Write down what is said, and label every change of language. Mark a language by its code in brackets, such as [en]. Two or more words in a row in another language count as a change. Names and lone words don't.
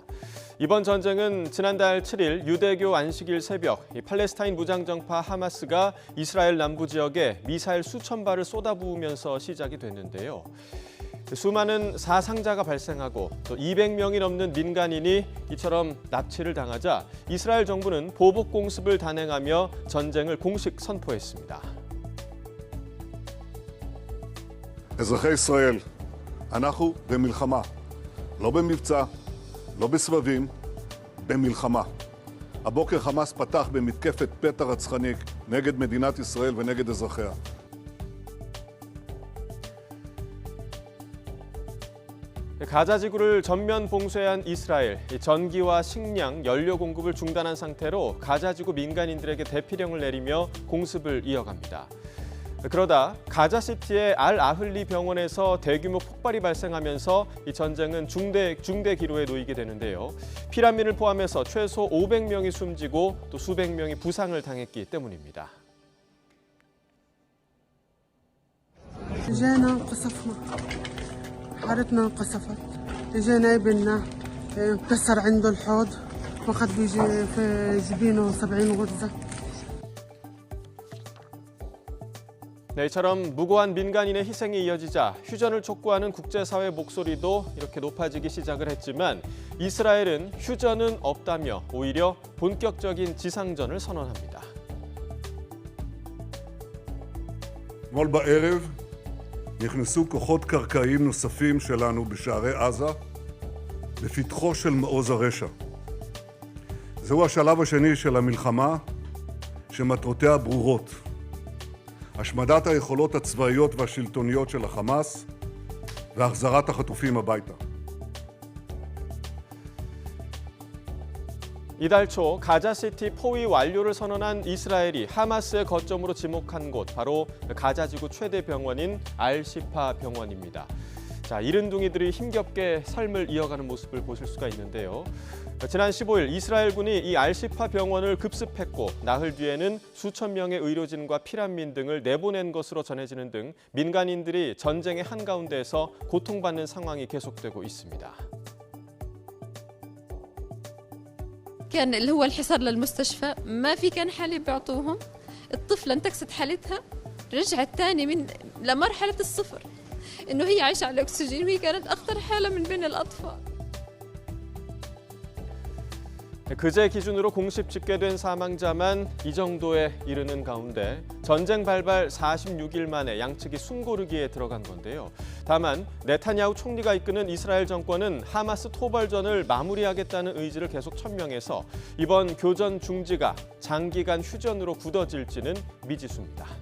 [ko] 이번 전쟁은 지난달 7일 유대교 안식일 새벽 팔레스타인 무장정파 하마스가 이스라엘 남부 지역에 미사일 수천 발을 쏟아부으면서 시작이 됐는데요. 수많은 사상자가 발생하고 또 200명이 넘는 민간인이 이처럼 납치를 당하자 이스라엘 정부는 보복 공습을 단행하며 전쟁을 공식 선포했습니다. [he] אזרחי ישראל, אנחנו במלחמה, לא במבצע, לא בסבבים, במלחמה. הבוקר חמאס פתח במתקפת פתע רצחנית נגד מדינת ישראל ונגד אזרחיה. [ko] 가자 지구를 전면 봉쇄한 이스라엘, 전기와 식량, 연료 공급을 중단한 상태로 가자 지구 민간인들에게 대피령을 내리며 공습을 이어갑니다. 그러다 가자시티의 알-아흘리 병원에서 대규모 폭발이 발생하면서 이 전쟁은 중대 기로에 놓이게 되는데요. 피난민을 포함해서 최소 500명이 숨지고 또 수백 명이 부상을 당했기 때문입니다. [ar] حارتنا انقصفت اجينا ابننا انكسر عنده الحوض واخذ بيجي في جبينه 70 غرزه. [ko] 네, 이처럼 무고한 민간인의 희생이 이어지자 휴전을 촉구하는 국제사회 목소리도 이렇게 높아지기 시작을 했지만 이스라엘은 휴전은 없다며 오히려 본격적인 지상전을 선언합니다. [he] אתמול בערב נכנסו כוחות קרקעיים נוספים שלנו בשערי עזה בפתחו של מעוז הרשע. זהו השלב השני של המלחמה שמטרותיה ברורות. השמדת היכולות הצבאיות והשלטוניות של החמאס והחזרת החטופים הביתה. [ko] 이달 초 가자시티 포위 완료를 선언한 이스라엘이 하마스의 거점으로 지목한 곳 바로 가자지구 최대 병원인 알-시파 병원입니다. 자, 이른둥이들이 힘겹게 삶을 이어가는 모습을 보실 수가 있는데요. 지난 15일 이스라엘군이 이 알-시파 병원을 급습했고 나흘 뒤에는 수천 명의 의료진과 피난민 등을 내보낸 것으로 전해지는 등 민간인들이 전쟁의 한가운데에서 고통받는 상황이 계속되고 있습니다. [ar] كان اللي هو الحصار للمستشفى ما في كان حالة بيعطوهم الطفلة انتكست حالتها رجعت تاني لمرحلة الصفر إنه هي عايشة على الأكسجين وهي كانت أخطر حالة من بين الأطفال. [ko] 그제 기준으로 공식 집계된 사망자만 이 정도에 이르는 가운데 전쟁 발발 46일 만에 양측이 숨고르기에 들어간 건데요. 다만 네타냐후 총리가 이끄는 이스라엘 정권은 하마스 토벌전을 마무리하겠다는 의지를 계속 천명해서 이번 교전 중지가 장기간 휴전으로 굳어질지는 미지수입니다.